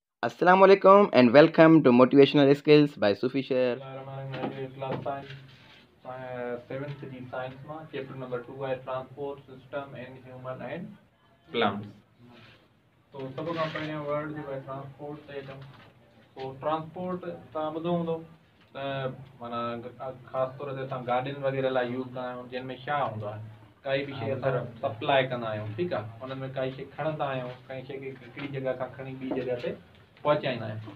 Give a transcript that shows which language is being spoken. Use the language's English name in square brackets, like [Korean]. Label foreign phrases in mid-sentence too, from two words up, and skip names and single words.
[Arabic] السلام عليكم [English] and welcome to Motivational Skills by Sufi Sher. class science 7th [Sindhi] जी साइंस में [English] chapter number 2 [Sindhi] है [English] transport system and human and plants. [Sindhi] तो सब खां पहिरियों वर्ड जो है ट्रांसपोर्ट ते अचूं। तो ट्रांसपोर्ट तव्हां ॿुधो हूंदो त माना ख़ासि तौर ते असां गाॾियुनि वग़ैरह लाइ यूज़ कंदा आहियूं, जिन में छा हूंदो आहे, काई बि शइ असां सप्लाई कंदा आहियूं, ठीकु आहे, उन में काई शइ खणंदा आहियूं, काई शइ खे हिकिड़ी जॻह खां खणी ॿी जॻह ते पहुचाईंदा आहियूं।